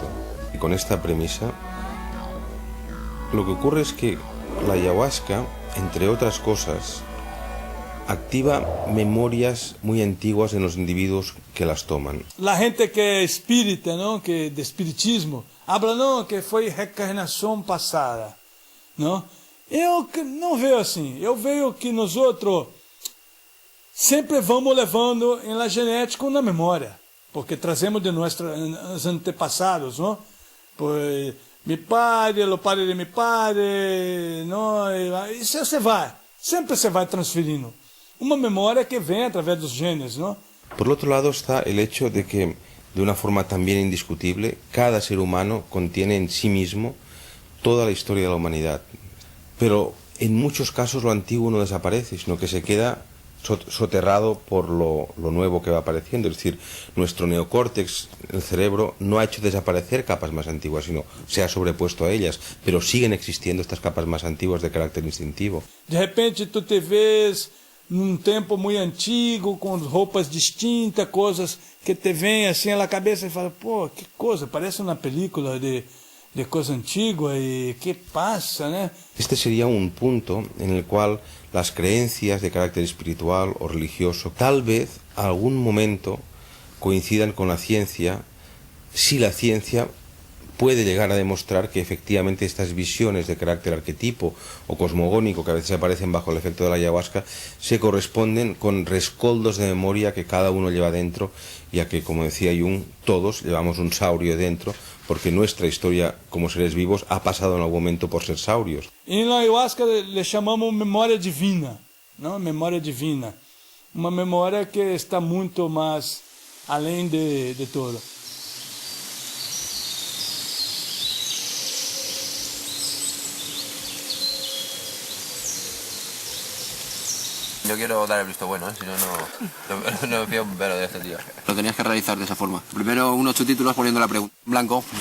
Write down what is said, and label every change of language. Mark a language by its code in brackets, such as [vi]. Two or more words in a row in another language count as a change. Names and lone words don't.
[es] Y con esta premisa, lo que ocurre es que la ayahuasca, entre otras cosas, activa memorias muy antiguas en los individuos que las toman. La gente que es espírita, ¿no? Que de espiritismo, habla, no, [pt] que foi reencarnação passada, não? Eu não vejo assim. Eu vejo que nós outros sempre vamos levando em [es] la genética [pt] ou na memória, porque trazemos de nossos antepassados, não? [es] Pois mi padre, o padre de mi padre, [pt] não? E você vai, sempre se vai transferindo. Uma memória que vem através dos genes, não? [es] Por otro lado está el hecho de que, de una forma también indiscutible, cada ser humano contiene en sí mismo toda la historia de la humanidad. Pero en muchos casos lo antiguo no desaparece, sino que se queda soterrado por lo nuevo que va apareciendo. Es decir, nuestro neocórtex, el cerebro, no ha hecho desaparecer capas más antiguas, sino se ha sobrepuesto a ellas, pero siguen existiendo estas capas más antiguas de carácter instintivo. [pt] De repente tú te ves num tempo muito antigo, com roupas distintas, coisas que te vêm assim na cabeça e fala, pô, que coisa, parece uma película de coisa antigua e que pasa, né? [es] Este sería un punto en el cual las creencias de carácter espiritual o religioso tal vez a algún momento coincidan con la ciencia, si la ciencia puede llegar a demostrar que efectivamente estas visiones de carácter arquetipo o cosmogónico que a veces aparecen bajo el efecto de la ayahuasca se corresponden con rescoldos de memoria que cada uno lleva dentro, ya que, como decía Jung, todos llevamos un saurio dentro, porque nuestra historia como seres vivos ha pasado en algún momento por ser saurios. En la ayahuasca le [pt] chamamos memória divina, não? Memória divina. Uma memória que está muito mais além de todo. [es] Yo quiero dar el visto bueno, si no, no me fío un pelo de este tío. Lo tenías que realizar de esa forma. Primero unos subtítulos poniendo la pregunta en blanco.